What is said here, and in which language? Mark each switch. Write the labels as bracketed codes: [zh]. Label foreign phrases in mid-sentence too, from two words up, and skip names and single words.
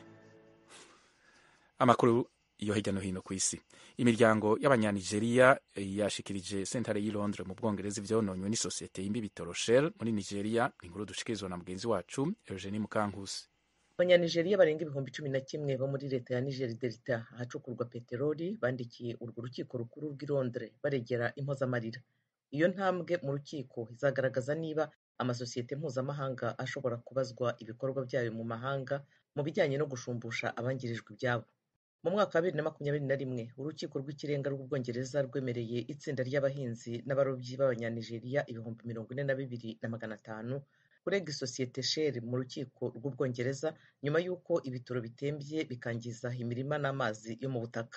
[rn] Amakuru yo hirya no hino ku isi. Imiryango y'abanyanigeria yashikirije sentare y'i Londres mu Bwongereza ivyononywe n'isosiyete y'imbibi Toroshel muri Nigeria. Inkuru dushikirizwa na mugenzi wacu Eugenie Mukankusi. Abanyanigeria barenga 11,000 bo muri leta ya Niger Delta ahacukurwa peteroli bandikiye urwo rukiko rukuru rw'i Londres baregera impozamarira. [rw] Iyo ntambwe mu rukiko izagaragaza niba amasosiyete mpuzamahanga ashobora kubazwa ibikorwa byayo mu mahanga mu bijyanye no gushumbusha abangirijwe ibyabo. Mu mwaka wa 2021 urukiko rw'ikirenga rw'Ubwongereza rwemereye itsinda ry'abahinzi n'abarobyi b'abanyanigeria 42,500 kurega isosiyete Shell mu rukiko rw'Ubwongereza nyuma y'uko ibitoro bitembye bikangiza imirima n'amazi yo mu butaka.